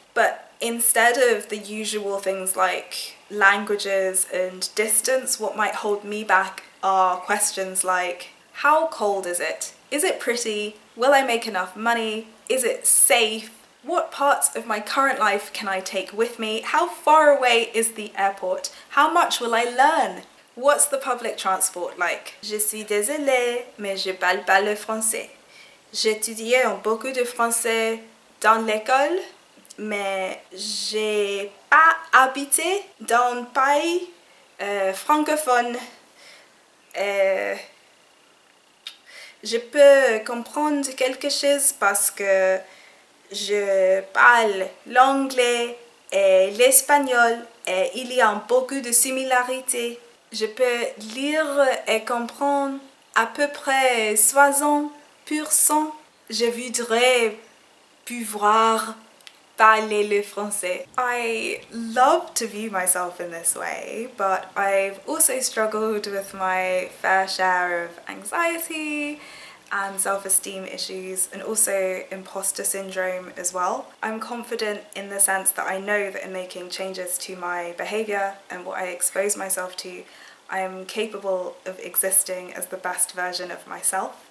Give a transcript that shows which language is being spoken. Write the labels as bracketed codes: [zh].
[en] But instead of the usual things like languages and distance, what might hold me back are questions like, how cold is it? Is it pretty? Will I make enough money? Is it safe? What parts of my current life can I take with me? How far away is the airport? How much will I learn? What's the public transport like? [fr] Je suis désolée, mais je parle pas le français. J'étudiais beaucoup de français dans l'école, mais j'ai pas habité dans un pays francophone. Je peux comprendre quelque chose parce que je parle l'anglais et l'espagnol et il y a beaucoup de similarités. Je peux lire et comprendre à peu près 60%. Je voudrais pouvoir parler le français. [en] I love to view myself in this way, but I've also struggled with my fair share of anxiety and self-esteem issues, and also imposter syndrome as well. I'm confident in the sense that I know that in making changes to my behaviour and what I expose myself to, I am capable of existing as the best version of myself.